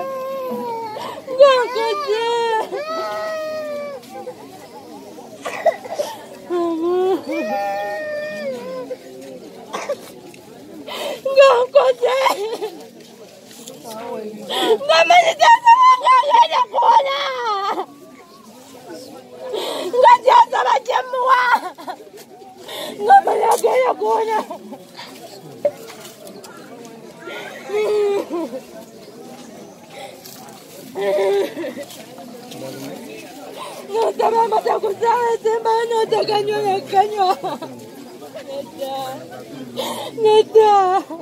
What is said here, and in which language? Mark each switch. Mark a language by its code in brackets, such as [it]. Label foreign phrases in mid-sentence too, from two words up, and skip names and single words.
[lg] Ngankoze. Ngankoze. Ngamani taata wange agenda kuwona. Nga taata bajemuwa. Ngamani agenda kuwona. [es] No te vamos a acusar, hermano, te cañó el caño. Neta.